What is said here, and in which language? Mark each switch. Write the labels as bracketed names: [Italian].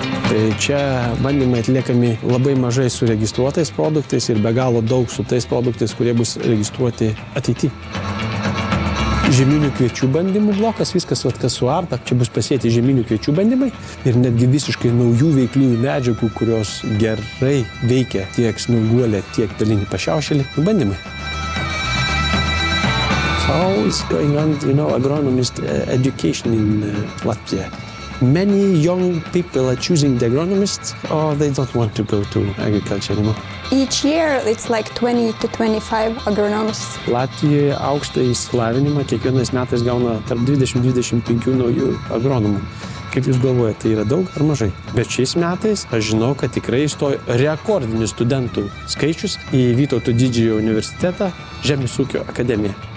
[Lithuanian] Tai čia bandymai atliekami labai mažai su registruotais produktais ir be galo daug su tais produktais, kurie bus registruoti ateityje. Žieminių kviečių bandymų blokas, viskas, kas suarta, čia bus pasėti žieminių kviečių bandymai ir netgi visiškai naujų veikliųjų medžiagų, kurios gerai veikia tiek snieguolę, tiek pelinį pašiaušelį, bandymai. [English] How is going on, agronomist education in Latvia? Many young people are choosing the agronomists or they don't want to go to agriculture anymore. Each year it's like 20 to 25 agronomists. [Lithuanian] Latvijoje aukštą išsilavinimą kiekvienais metais gauna tarp 20-25 naujų agronomų. Kaip jūs galvojate, tai yra daug ar mažai? Bet šiais metais aš žinau, kad tikrai įstojo rekordinis studentų skaičius į Vytauto Didžiojo universitetą Žemės ūkio akademiją.